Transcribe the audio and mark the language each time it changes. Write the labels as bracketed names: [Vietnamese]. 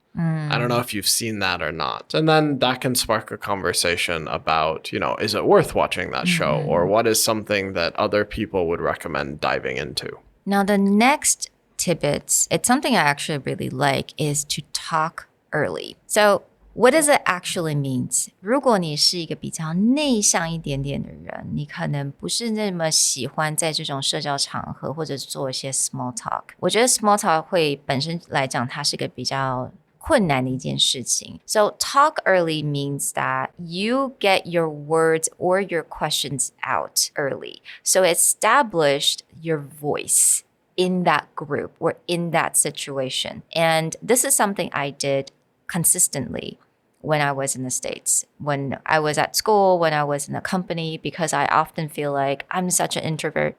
[English] I don't know if you've seen that or not. And then that can spark a conversation about, you know, is it worth watching that show? Or what is something that other people would recommend diving into? Now, the next tidbits, it's something I actually really like, is to talk early. So what does it actually mean? [Chinese] 如果你是一个比较内向一点点的人，你可能不是那么喜欢在这种社交场合或者做一些 small talk。我觉得 small talk 会本身来讲，它是个比较困难的一件事情。 [English] So talk early means that you get your words or your questions out early. So establish your voice in that group or in that situation. And this is something I did consistently when I was in the States, when I was at school, when I was in a company, because I often feel like I'm such an introvert.